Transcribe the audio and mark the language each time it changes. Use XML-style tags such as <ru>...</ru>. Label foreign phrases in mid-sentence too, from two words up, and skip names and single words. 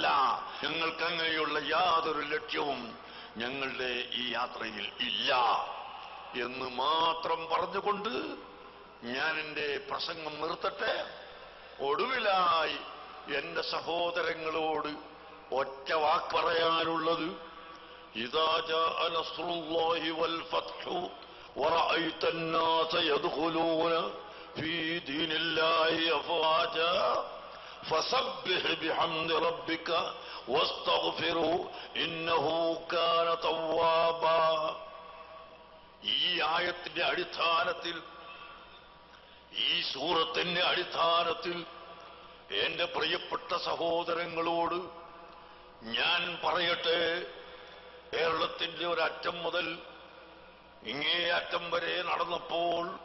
<ml>ഞങ്ങൾക്ക് അങ്ങനെയുള്ള യാതൊരു ലക്ഷ്യവും ഞങ്ങളുടെ ഈ യാത്രയിൽ ഇല്ല എന്ന് മാത്രം പറഞ്ഞുകൊണ്ട് ഞാൻ എന്റെ പ്രസംഗം നിർത്തട്ടെ. ഒടുവിലായി എന്റെ സഹോദരങ്ങളോട് ഒറ്റ വാക്ക് പറയാനുള്ളത്,</ml> <ar>إذا جاء نصر الله والفتح ورأيت الناس يدخلون في دين الله أفواجا فسبح بحمد ربك واستغفره إنه كان توابا.</ar> <ml>ഈ ആയത്തിന്റെ അടിസ്ഥാനത്തിൽ, ഈ സൂറത്തിന്റെ അടിസ്ഥാനത്തിൽ എന്റെ പ്രിയപ്പെട്ട സഹോദരങ്ങളോട് ഞാൻ പറയട്ടെ, കേരളത്തിന്റെ ഒരറ്റം മുതൽ ഇങ്ങേ അറ്റം വരെ നടന്നപ്പോൾ</ml>